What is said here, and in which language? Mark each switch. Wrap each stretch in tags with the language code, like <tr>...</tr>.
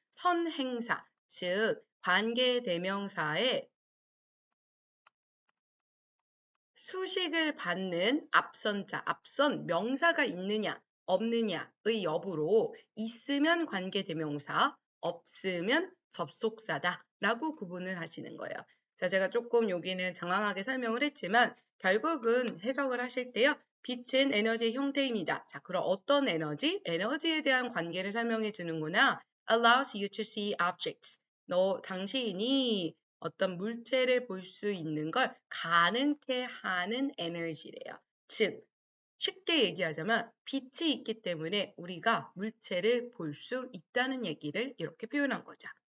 <ko>선행사, 즉 관계 대명사의 수식을 받는 앞선자, 앞선 명사가 있느냐, 없느냐의 여부로 있으면 관계대명사, 없으면 접속사다 라고 구분을 하시는 거예요. 자, 제가 조금 여기는 장황하게 설명을 했지만 결국은 해석을 하실 때요. 빛은 에너지의 형태입니다. 자, 그럼 어떤 에너지? 에너지에 대한 관계를 설명해 주는구나.</ko> <en>Allows you to see objects.</en> <ko>당신이 어떤 물체를 볼 수 있는 걸 가능케 하는 에너지래요. 즉, 쉽게 얘기하자면 빛이 있기 때문에 우리가 물체를 볼 수 있다는 얘기를 이렇게 표현한 거죠.</ko>